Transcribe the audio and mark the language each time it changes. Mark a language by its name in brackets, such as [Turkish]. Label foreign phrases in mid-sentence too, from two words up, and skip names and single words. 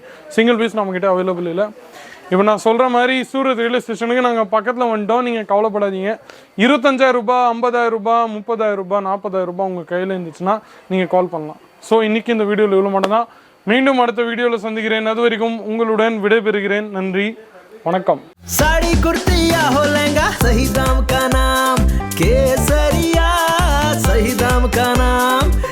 [English] single piece [Tamil] நம்மக்கிட்ட அவைலபிள் இல்லை. இப்போ நான் சொல்கிற மாதிரி சூரத் [English] railway station [Tamil] நாங்கள் பக்கத்தில் வந்துட்டோம். நீங்கள் கவலைப்படாதீங்க. 25,000 ரூபாய், 50,000 ரூபாய், 30,000 ரூபாய், 40,000 ரூபாய் உங்கள் கையில் இருந்துச்சுன்னா நீங்கள் கால் பண்ணலாம். ஸோ இன்றைக்கி இந்த வீடியோவில் இவ்வளோ மட்டும் தான். மீண்டும் அடுத்த வீடியோவில் சந்திக்கிறேன். அது வரைக்கும் உங்களுடன் விடைபெறுகிறேன். நன்றி, வணக்கம். [Hindi] साड़ी कुर्तिया हो लहंगा सही दाम का नाम केसरिया, सही दाम का नाम